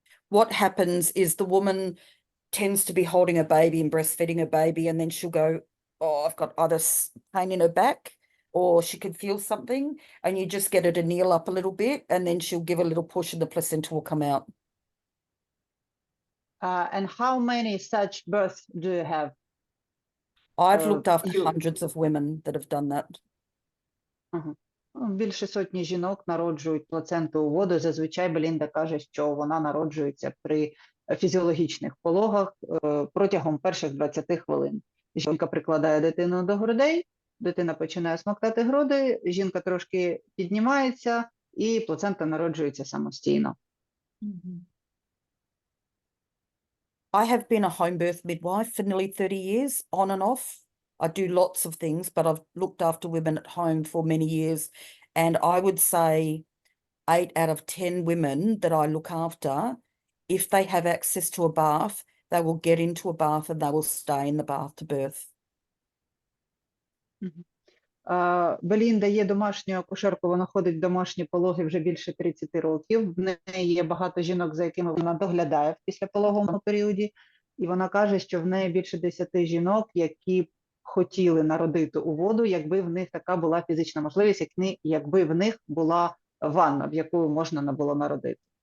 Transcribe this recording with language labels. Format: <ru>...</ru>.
<en>What happens is the woman tends to be holding a baby and breastfeeding a baby, and then she'll go, oh, I've got either pain in her back, or she can feel something, and you just get her to kneel up a little bit, and then she'll give a little push and the placenta will come out. And how many such births do you have? I've looked after hundreds of women that have done that.</en> <uk>Більше сотні жінок народжують плаценту у воду. Зазвичай Белінда каже, що вона народжується при фізіологічних пологах протягом перших 20 хвилин. Жінка прикладає дитину до грудей, дитина починає смоктати груди, жінка трошки піднімається і плацента народжується самостійно.</uk> <en>I have been a home birth midwife for nearly 30 years, on and off. I do lots of things, but I've looked after women at home for many years. And I would say 8 out of 10 women that I look after, if they have access to a bath, they will get into a bath and they will stay in the bath to birth.</en> <uk>Белінда є домашньою акушеркою, вона ходить в домашні пологи вже більше 30 років. В неї є багато жінок, за якими вона доглядає в післяпологовому періоді. І вона каже, що в неї більше 10 жінок, які б хотіли народити у воду, якби в них така була фізична можливість, якби в них була ванна, в яку можна було народити.</uk>